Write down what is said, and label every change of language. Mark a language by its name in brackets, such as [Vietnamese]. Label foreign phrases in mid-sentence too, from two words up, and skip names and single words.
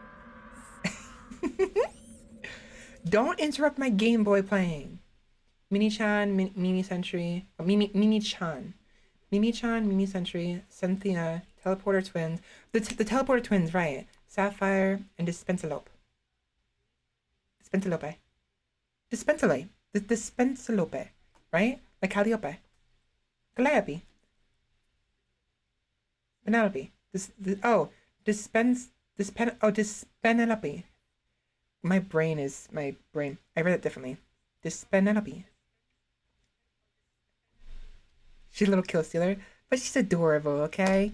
[English] Don't interrupt my Game Boy playing. Mini-chan, Mimi Century, Mimi-chan. Mimi-chan, Mimi Sentry, Cynthia, Teleporter Twins. The Teleporter Twins, right. Sapphire and Dispenselope. Dispenselope. Dispensale. Dispenselope. Right? Like Calliope. Calliope. Penelope. Dispenelope. My brain. I read it differently. Dispenelope. She's a little kill stealer, but she's adorable, okay?